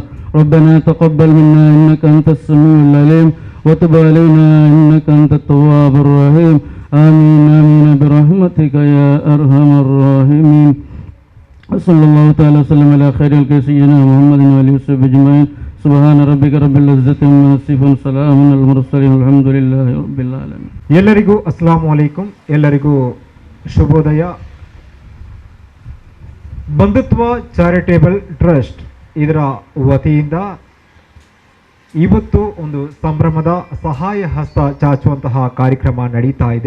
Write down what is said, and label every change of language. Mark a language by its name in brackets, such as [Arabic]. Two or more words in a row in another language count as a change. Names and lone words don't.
[Arabic] ربنا تقبل منا إنك أنت السميع العليم وتب علينا إنك أنت التواب الرحيم. آمين آمين برحمتك يا أرحم الراحمين. صلى الله تعالى وسلم على خير الخلق سيدنا محمد وآله وصحبه أجمعين. سبحان ربك رب العزة عما يصفون سلام على المرسلين والحمد لله رب العالمين. [Kannada] ಎಲ್ಲರಿಗೂ [Arabic] السلام عليكم. [Kannada] ಎಲ್ಲರಿಗೂ ಶುಭೋದಯ. ಬಂಧುತ್ವ ಚಾರಿಟೇಬಲ್ ಟ್ರಸ್ಟ್ ಇದರ ವತಿಯಿಂದ ಇವತ್ತು ಒಂದು ಸಂಭ್ರಮದ ಸಹಾಯ ಹಸ್ತ ಚಾಚುವಂತಹ ಕಾರ್ಯಕ್ರಮ ನಡೀತಾ ಇದೆ.